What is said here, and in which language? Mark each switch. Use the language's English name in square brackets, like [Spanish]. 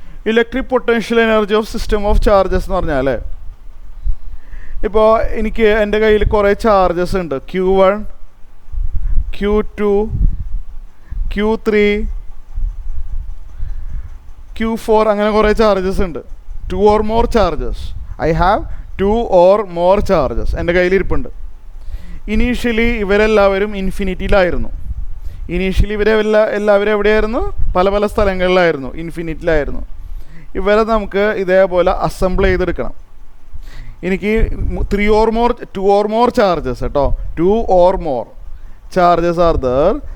[Malayalam] Electric potential energy of system of charges എന്ന് പറഞ്ഞാൽ, ഇപ്പോൾ എനിക്ക് എൻ്റെ കയ്യിൽ കുറേ ചാർജസ് ഉണ്ട്. Q1, Q2, Q3, Q4, അങ്ങനെ കുറേ ചാർജസ് ഉണ്ട്. [English] 2 or more charges. I have 2 or more charges [Malayalam] എൻ്റെ കയ്യിൽ ഇരിപ്പുണ്ട്. ഇനീഷ്യലി ഇവരെല്ലാവരും ഇൻഫിനിറ്റിയിലായിരുന്നു. ഇനീഷ്യലി എല്ലാവരും എവിടെയായിരുന്നു? പല പല സ്ഥലങ്ങളിലായിരുന്നു, ഇൻഫിനിറ്റിയിലായിരുന്നു. ഇവരെ നമുക്ക് ഇതേപോലെ അസംബിൾ ചെയ്തെടുക്കണം. എനിക്ക് 2 or more ചാർജസ് കേട്ടോ, [English] 2 or more charges are there.